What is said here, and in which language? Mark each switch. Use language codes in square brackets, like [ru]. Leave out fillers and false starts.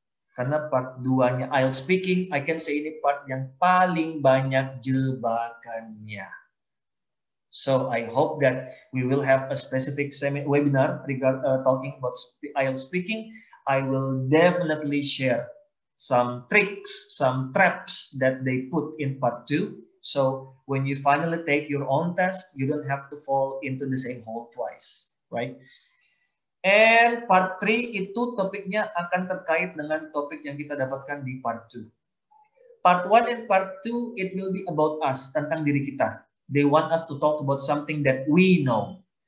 [id] Karena part 2-nya IELTS speaking, [en] I can say [id] ini part yang paling banyak jebakannya. [en] So I hope that we will have a specific webinar regarding talking about IELTS speaking. I will definitely share some tricks, some traps that they put in part 2. So when you finally take your own test, you don't have to fall into the same hole twice, right? [id] And part 3 itu topiknya akan terkait dengan topik yang kita dapatkan di part 2. [en] Part 1 and part 2, it will be about us, [id] tentang diri kita. [en] They want us to talk about something that we know.